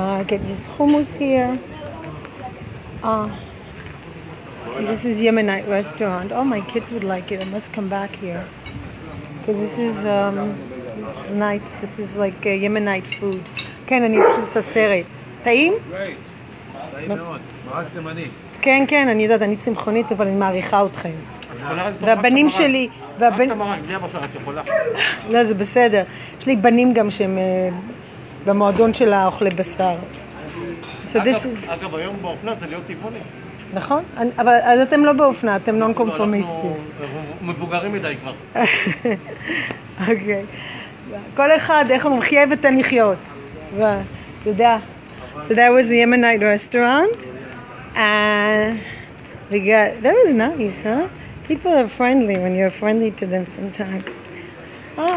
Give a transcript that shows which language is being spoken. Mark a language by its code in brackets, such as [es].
[en] Get hummus here. This is Yemenite restaurant. Oh, my kids would like it. I must come back here, because this is nice. This is like Yemenite food. [he] כן, אני פשוט סרט. טעים? טעים מאוד. מרק תימני. כן, כן, אני יודעת, אני צמחונית, אבל אני מעריכה אתכם. והבנים שלי... רק את המרק, בלי הבשר, את יכולה. לא, זה בסדר. יש לי בנים גם שהם במועדון של האוכלי בשר. אגב, היום באופנה זה להיות טבעוני. נכון, אבל אז אתם לא באופנה, אתם נון קונפורמיסטים. אנחנו מבוגרים מדי כבר. אוקיי. כל אחד, איך הוא מחיה ותן לחיות. אתה יודע. [en] So that was the Yemenite restaurant. And that was nice, huh? People are friendly when you're friendly to them sometimes. Oh,